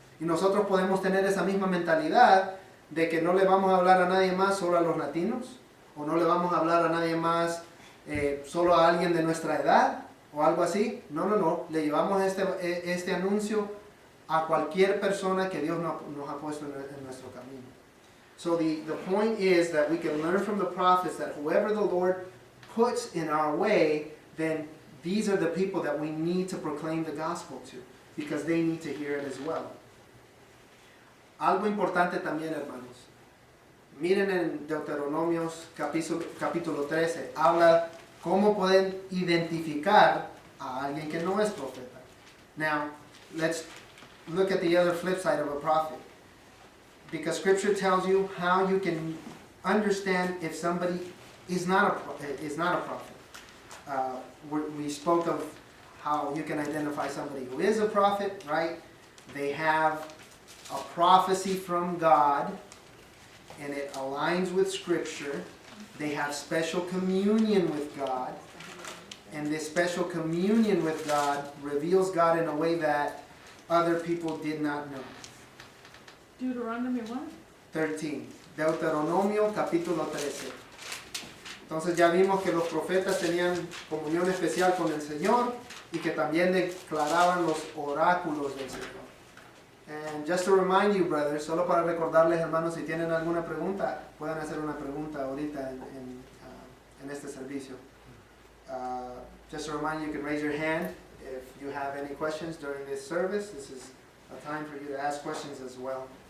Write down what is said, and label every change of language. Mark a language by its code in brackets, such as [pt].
[es] Y nosotros podemos tener esa misma mentalidad de que no le vamos a hablar a nadie más, solo a los latinos, o no le vamos a hablar a nadie más, solo a alguien de nuestra edad, o algo así. No, le llevamos este anuncio a cualquier persona que Dios nos ha puesto en nuestro camino. [en] So the point is that we can learn from the prophets that whoever the Lord puts in our way, then these are the people that we need to proclaim the gospel to, because they need to hear it as well. [es] Algo importante también, hermanos. Miren en Deuteronomios capítulo 13, habla cómo pueden identificar a alguien que no es profeta. [en] Now, let's look at the other flip side of a prophet. Because Scripture tells you how you can understand if somebody is not a prophet. We spoke of how you can identify somebody who is a prophet, right? They have a prophecy from God, and it aligns with Scripture. They have special communion with God, and this special communion with God reveals God in a way that other people did not know. Deuteronomy 1? [es] 13. Deuteronomio capítulo 13. Entonces ya vimos que los profetas tenían comunión especial con el Señor y que también declaraban los oráculos del Señor. [en] And just to remind you, brothers, [es] solo para recordarles, hermanos, si tienen alguna pregunta, pueden hacer una pregunta ahorita en este servicio. [en] Just to remind you, you can raise your hand if you have any questions during this service. This is a time for you to ask questions as well.